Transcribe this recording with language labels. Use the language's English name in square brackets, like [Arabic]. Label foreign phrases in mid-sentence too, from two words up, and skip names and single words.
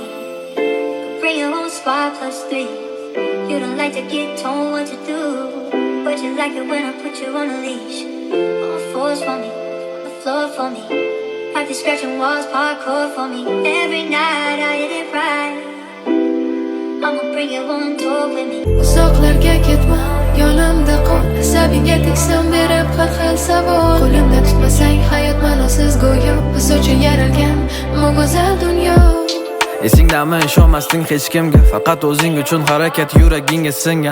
[English] Could bring your own spot +3. You don't like to get told what to do, but you like it when I put you on a leash. On the floors for me, on the floor for me. Practice scratching walls, parkour for me. Every night I hit it right. I'ma bring you on tour with me. [Uzbek] Uzoqlarga ketma, yonimda qol. Asabingga teksam berib har xil savol. Qo'limda tutmasang hayot ma'nosiz go'yo. Biz uchun yaralgan bu go'zal dunyo. Esingdami ishonmasding hech kimga, faqat o'zing uchun harakat yuragingga singan.